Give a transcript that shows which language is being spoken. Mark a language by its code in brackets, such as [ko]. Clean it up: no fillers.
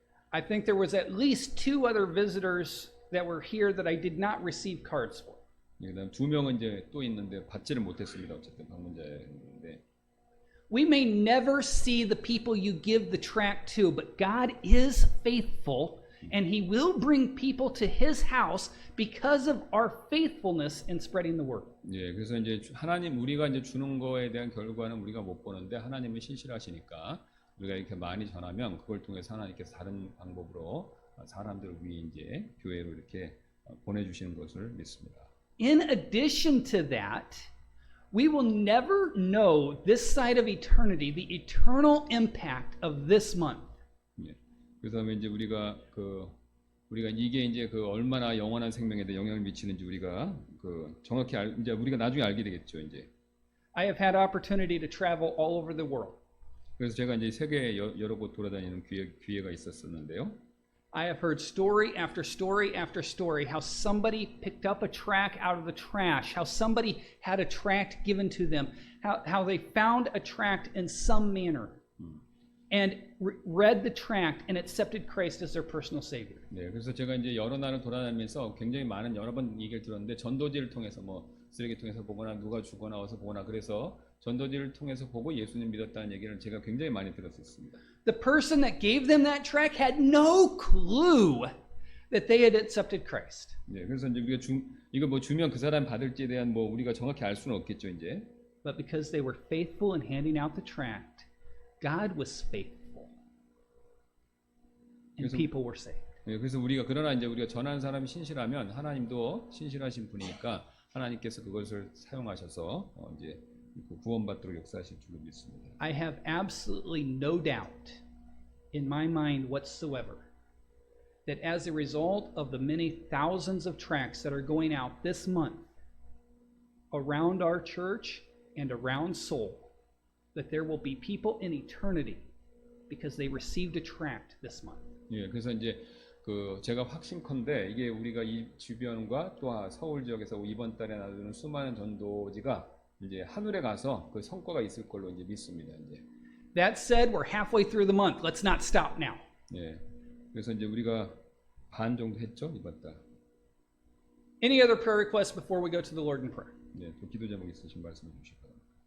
[en] I think there was at least 2 other visitors that were here that I did not receive cards for. [ko] 그다음 2명은 이제 또 있는데 받지를 못했습니다. 어쨌든 방문자였는데. [en] We may never see the people you give the tract to, but God is faithful, and He will bring people to His house because of our faithfulness in spreading the word. [ko] 예, 그래서 이제 우리가 이제 주는 거에 대한 결과는 우리가 못 보는데 하나님은 신실하시니까 우리가 이렇게 많이 전하면 그걸 통해서 하나님께서 다른 방법으로 사람들을 위해 이제 교회로 이렇게 보내주시는 것을 믿습니다. [en] In addition to that, we will never know this side of eternity, the eternal impact of this month. [ko] 예. 그다음에 이제 우리가 이게 이제 얼마나 영원한 생명에 대해 영향을 미치는지 우리가 정확히 이제 우리가 나중에 알게 되겠죠, 이제. [en] I have had opportunity to travel all over the world. [ko] 그래서 제가 이제 세계 여러 곳 돌아다니는 기회가 있었었는데요. [en] I have heard story after story after story how somebody picked up a tract out of the trash, how somebody had a tract given to them, how they found a tract in some manner and read the tract and accepted Christ as their personal Savior. [ko] 네, 그래서 제가 이제 여러 나라를 돌아다니면서 굉장히 많은 여러 번 얘기를 들었는데 전도지를 통해서 뭐 쓰레기통에서 보거나 누가 죽거나 어서 보거나 그래서 전도지를 통해서 보고 예수님 믿었다는 얘기를 제가 굉장히 많이 들었었습니다. [en] The person that gave them that tract had no clue that they had accepted Christ. [ko] 네, 그래서 이제 우리가 이거 뭐 주면 그 사람 받을지에 대한 뭐 우리가 정확히 알 수는 없겠죠, 이제. [en] But because they were faithful in handing out the tract, God was faithful. And [ko] 그래서- [en] people were saved. [ko] 네, 그래서 그러나 이제 우리가 전하는 사람이 신실하면 하나님도 신실하신 분이니까 하나님께서 그것을 사용하셔서 이제 구원받도록 역사하실 줄로 믿습니다. [en] I have absolutely no doubt in my mind whatsoever that as a result of the many thousands of tracts that are going out this month around our church and around Seoul, that there will be people in eternity because they received a tract this month. [ko] 예, 그래서 이제 제가 확신컨대 이게 우리가 이 주변과 또 서울 지역에서 이번 달에 나누는 수많은 전도지가 이제 하늘에 가서 그 성과가 있을 걸로 이제 믿습니다. 이제. [en] That said, we're halfway through the month. Let's not stop now. [ko] 예, 그래서 이제 우리가 반 정도 했죠 이번 달. [en] Any other prayer requests before we go to the Lord in prayer? [ko] 네, 또 기도 제목 있으신 말씀해 주시기 바랍니다.